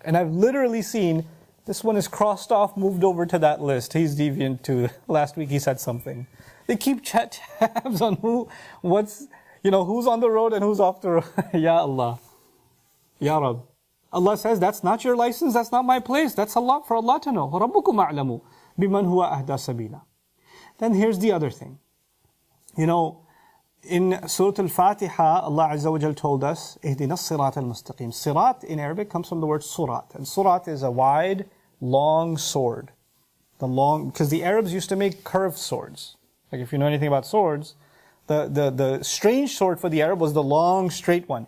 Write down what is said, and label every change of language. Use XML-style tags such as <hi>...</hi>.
<en>And I've literally seen, this one is crossed off, moved over to that list. He's deviant too. Last week he said something. They keep tabs on who's on the road and who's off the road. Ya Allah. Ya Rab. Allah says, that's not your license, that's not my place. That's Allah, for Allah to know.</en> <ar>رَبُّكُمْ أَعْلَمُ بِمَنْ هُوَ أَهْدَى سَبِيلًا.</ar> <en>Then here's the other thing. In Surah Al-Fatiha, Allah Azza wa Jal told us,</en> <ar>اهدنا الصراط المستقيم.</ar> <en>Sirat in Arabic comes from the word surat. And surat is a wide, long sword. Because the Arabs used to make curved swords. Like if you know anything about swords, the strange sword for the Arab was the long, straight one.</en>